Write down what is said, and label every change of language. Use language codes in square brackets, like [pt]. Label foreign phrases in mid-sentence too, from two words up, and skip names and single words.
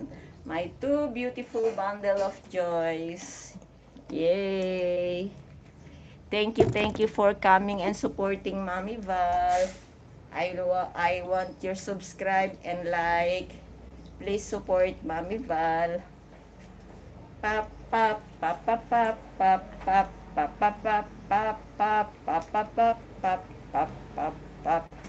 [en] My 2 beautiful bundle of joys. Yay! Thank you for coming and supporting Mami Val. I want your subscribe and like. Please support Mami Val. Pap pap pap pap pap pap pap pap pap pap pap pap pap pap pap pap pap pap pap.